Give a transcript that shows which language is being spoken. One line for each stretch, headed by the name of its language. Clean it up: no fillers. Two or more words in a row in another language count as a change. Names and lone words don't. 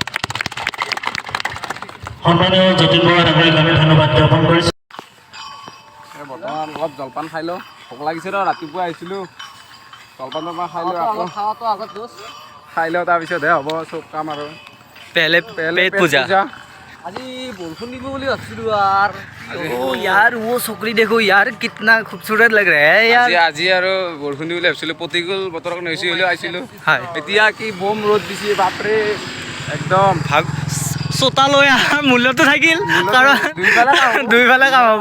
Assamese: সন্মানীয় যতীন বৰা ডাঙৰীয়াক আমি ধন্যবাদ জ্ঞাপন কৰিছোঁ। বৰ্তমান অলপ জলপান খাই লওঁ, ভোক লাগিছে ন, ৰাতিপুৱা আহিছিলোঁ। জলপান খাই লওঁ, খাই লওঁ, তাৰপিছতহে হ'ব চব কাম আৰু পেট পূজা। আজি বৰষুণ দিব বুলি ভাবিছিলোঁ আৰু
Hindi: यार वो छोकरी देखो यार कितना खूबसूरत लग रहा है यार।
Assamese: আজি আৰু বৰষুণ বুলি ভাবিছিলোঁ, প্ৰতিকূল বতৰৰ কাৰণে হৈছে হ'লেও আহিছিলোঁ। এতিয়া কি বম ৰ'দ দিছে বাপৰে, একদম ভাব চোতালৈ অহাৰ মূল্যটো থাকিল, কাৰণ দুইফালে কাম হ'ব।